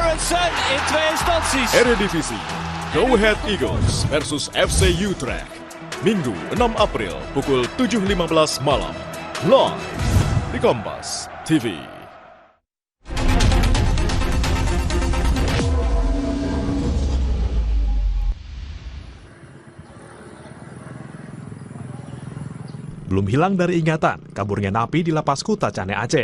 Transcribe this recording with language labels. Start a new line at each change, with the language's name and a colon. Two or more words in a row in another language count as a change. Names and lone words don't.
Dutch: Jansen in twee instanties.
Indonesian: Eredivisie, Go Ahead Eagles versus FC Utrecht. Minggu 6 April pukul 7.15 malam. Live di Kompas TV. Belum hilang dari ingatan, kaburnya napi di Lapas Kuta Cane Aceh.